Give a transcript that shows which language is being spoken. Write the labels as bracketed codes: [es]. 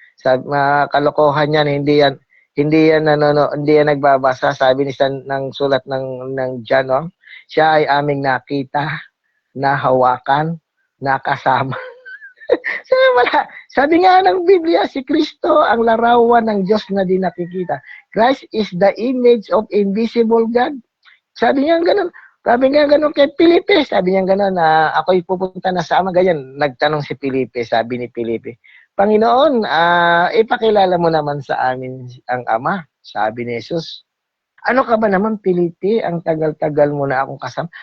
[tl] Mga kalokohan yan, hindi yan nagbabasa, sabi ni ng sulat ng John, no? Siya ay aming nakita, nahawakan, nakasama. Sabi nga ng Biblia, si Kristo ang larawan ng Diyos na di nakikita. [en] Christ is the image of invisible God. [tl] Sabi niya gano'n. Sabi niya gano'n kay Felipe. Sabi niya gano'n na ako'y pupunta na sa ama. Ganyan, nagtanong si Felipe. Sabi ni Felipe, Panginoon, ipakilala mo naman sa amin ang ama. Sabi ni Jesus, ano ka ba naman, Felipe? Ang tagal-tagal mo na akong kasama.